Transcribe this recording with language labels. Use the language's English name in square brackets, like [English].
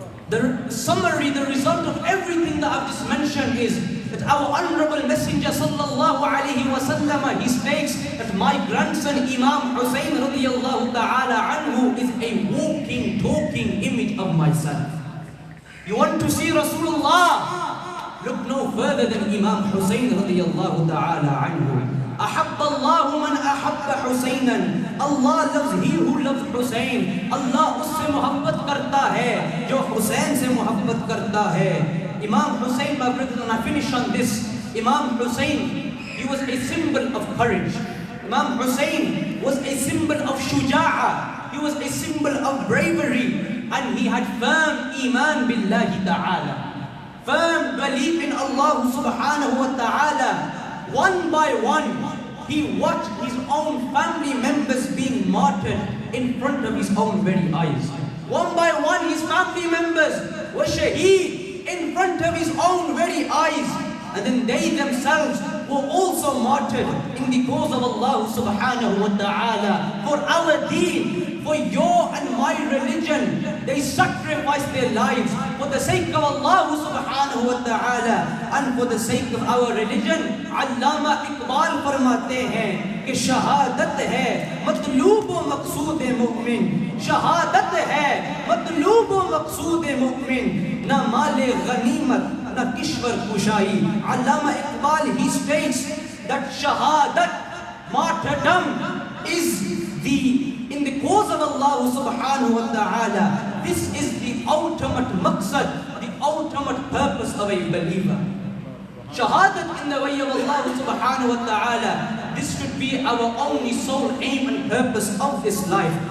[English] The summary, the result of everything that I've just mentioned is that our honorable messenger sallallahu alayhi wa sallam, he states that my grandson Imam Hussein radiyallahu ta'ala anhu is a walking, talking image of myself. You want to see Rasulullah? Look no further than Imam Hussein radiyallahu ta'ala anhu. [Arabic] أحب الله من أحب حسينا. [English] Allah loves he who loves Hussein. [Urdu] Allah اس سے محبت کرتا ہے جو حسین سے محبت کرتا ہے. [English] Imam Hussein, my brothers, and I finish on this. Imam Hussein, he was a symbol of courage. Imam Hussein was a symbol of shuja'a. He was a symbol of bravery, and he had firm iman billahi ta'ala, firm belief in Allah subhanahu wa ta'ala. One by one, he watched his own family members being martyred in front of his own very eyes. One by one, his family members were shaheed in front of his own very eyes. And then they themselves were also martyred in the cause of Allah subhanahu wa ta'ala. For our deen, for your and my religion, they sacrificed their lives for the sake of Allah subhanahu wa ta'ala and for the sake of our religion. [Urdu] Allama Iqbal فرماتے ہیں کہ شہادت ہے مطلوب و مقصود مومن. شہادت ہے مطلوب و مقصود مومن، نہ مال غنیمت نہ کشور کشائی. [English] Allama Iqbal he states that shahadat, martyrdom, is in the cause of Allah subhanahu wa ta'ala. This is the ultimate maqsad, the ultimate purpose of a believer. Shahadat in the way of Allah subhanahu wa ta'ala, this should be our only sole aim and purpose of this life.